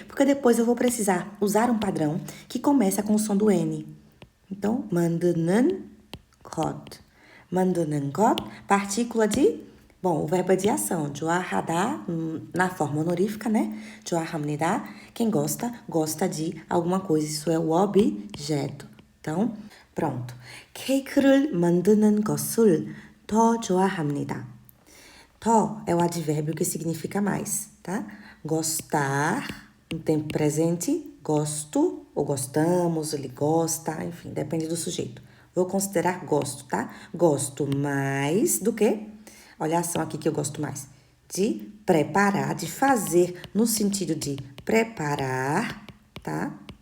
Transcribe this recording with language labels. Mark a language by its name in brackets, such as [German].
[Portuguese] Porque depois eu vou precisar usar um padrão que começa com o som do N. Então, mandunan kot. Mandunan kot, partícula de... Bom, o verbo é de ação. Joahadá, na forma honorífica, né? Joahamnida, quem gosta, gosta de alguma coisa. Isso é o objeto. Então, pronto. [Korean] 케이크를 만드는 것을 더 좋아합니다. [Portuguese] 더 é o advérbio que significa mais, tá? Gostar, no tempo presente, gosto, ou gostamos, ele gosta, enfim, depende do sujeito. Vou considerar gosto, tá? Gosto mais do que? Olha a ação aqui que eu gosto mais. De preparar, de fazer, no sentido de preparar, tá?